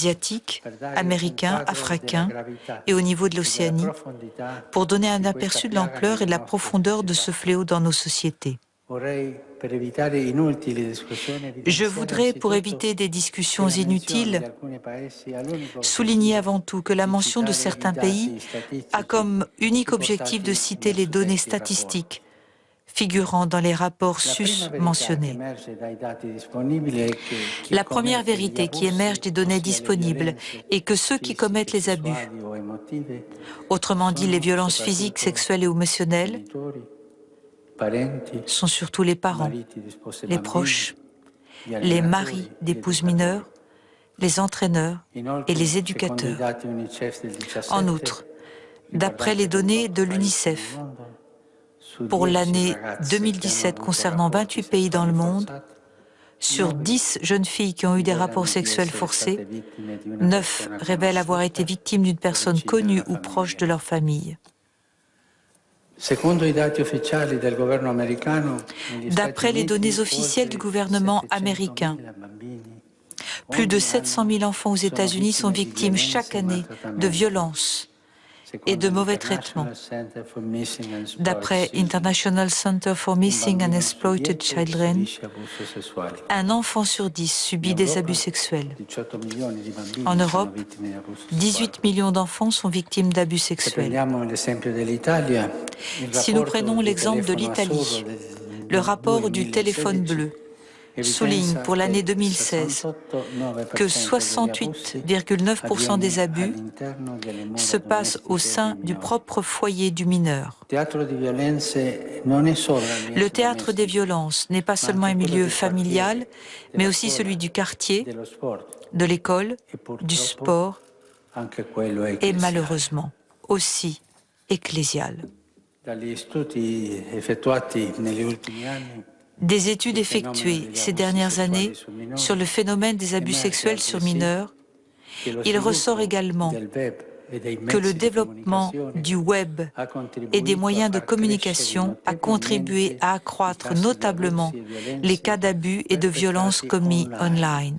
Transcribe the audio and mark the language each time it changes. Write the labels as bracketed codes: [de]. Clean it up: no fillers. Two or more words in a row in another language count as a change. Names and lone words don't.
[fr] asiatique, [it] per dare un [fr] américain, [it] quadro della [fr] africain [it] gravità [fr] et au niveau de [it] e della [fr] l'Océanie, [it] profondità [fr] pour donner un [it] di questa [fr] aperçu de [it] piaga [fr] l'ampleur et [it] nelle [fr] de la [it] nostre [fr] profondeur de ce [it] società. [fr] fléau dans nos sociétés. [it] Vorrei, per evitare inutili discussioni, [fr] Je [it] evidenziare [fr] voudrais, pour [it] anzitutto [fr] éviter des [it] che [fr] discussions [it] la menzione di [fr] inutiles, [it] alcuni paesi ha l'unico [fr] souligner [it] obiettivo [fr] avant tout que la [it] di [fr] mention de [it] citare i [fr] certains pays [it] dati [fr] a [it] statistici [fr] comme unique objectif de [it] riportati [fr] citer [it] nei [fr] les données [it] suddetti rapporti. [fr] statistiques figurant dans les rapports [it] La prima verità che [fr] sus-mentionnés. [it] emerge dai dati disponibili è che chi [fr] La première [it] commette degli [fr] vérité qui émerge [it] abusi, [fr] des données [it] ossia le [fr] disponibles, [it] violenze [fr] est que ceux qui [it] fisiche, [fr] commettent les abus, [it] sessuali o emotive, [fr] autrement dit les [it] sono [fr] violences physiques, [it] soprattutto [fr] sexuelles et émotionnelles, [it] genitori, parenti, [fr] sont surtout les parents, [it] mariti di spose [fr] les [it] bambini, [fr] proches, [it] gli [fr] les [it] allenatori, [fr] maris [it] gli [fr] d'épouses [it] educatori. [fr] mineures, les entraîneurs et [it] Inoltre, [fr] les [it] secondo i [fr] éducateurs. [it] dati UNICEF del [fr] En [it] 17, [fr] outre, d'après les [it] riguardanti [fr] données de [it] 28 paesi nel [fr] l'UNICEF, [it] mondo, su [fr] pour [it] 10 [fr] l'année [it] ragazze che hanno [fr] 2017 [it] avuto [fr] concernant [it] rapporti [fr] 28 pays dans [it] sessuali [fr] le monde, [it] forzati, [fr] sur [it] 9 [fr] 10 jeunes filles qui ont eu des rapports [it] rivelano di [fr] sexuels [it] essere [fr] forcés, [it] state vittime di una [fr] 9 [it] persona [fr] révèlent avoir été [it] conosciuta [fr] victimes d'une [it] o [fr] personne [it] vicina [fr] connue [it] alla [fr] ou proche de [it] famiglia. [fr] leur famille. [it] Secondo i dati ufficiali del governo americano, negli Stati [fr] D'après les données [it] Uniti [fr] officielles du [it] oltre [fr] gouvernement américain, [it] 700.000 bambini [fr] plus de [it] ogni [fr] 700 [it] anno [fr] 000 enfants aux [it] sono [fr] États-Unis sont [it] vittime di [fr] victimes chaque [it] violenze e [fr] année de [it] maltrattamenti. [fr] violences et [it] Secondo [fr] de mauvais traitements. [it] l'International [en] Center for Missing and Exploited [fr] D'après [en] Children, International Center for [it] un [en] Missing and [it] bambino su [en] Exploited [it] 10 [en] Children, [it] subisce abuso sessuale. [fr] un enfant sur 10 [it] In [fr] subit des abus [it] Europa [fr] sexuels. [it] 18 milioni di [fr] En [it] bambini sono [fr] Europe, [it] vittime di abuso sessuale. [fr] 18 millions d'enfants sont victimes d'abus [it] Se [fr] sexuels. [it] prendiamo l'esempio dell'Italia, il [fr] Si nous [it] rapporto [fr] prenons [it] del [fr] l'exemple de [it] telefono azzurro [fr] l'Italie, [it] del [fr] le rapport du téléphone [it] 2016 [fr] bleu souligne [it] evidenzia [fr] pour l'année [it] che [fr] 2016 que [it] 68,9% degli abusi [fr] 68,9% des [it] avviene [fr] abus [it] all'interno delle [fr] se [it] mura [fr] passent au [it] domestiche dei [fr] sein du [it] minori. [fr] propre foyer du mineur. [it] Teatro di violenze non è solo [fr] Le [it] l'ambiente [fr] théâtre des [it] domestico, [fr] violences n'est pas [it] ma [fr] seulement [it] anche [fr] un [it] quello [fr] milieu [it] del [fr] familial, [it] quartiere, [fr] mais [it] della [fr] aussi celui [it] scuola, [fr] du quartier, [it] dello sport [fr] de l'école, [it] e [fr] du [it] purtroppo [fr] sport [it] anche quello [fr] et [it] ecclesiale. [fr] malheureusement aussi ecclésial. [it] dagli studi effettuati negli ultimi anni, [fr] Des études effectuées ces dernières années sur le phénomène des abus sexuels sur mineurs, il ressort également que le développement du web et des moyens de communication a contribué à accroître notablement les cas d'abus et de violences commis online.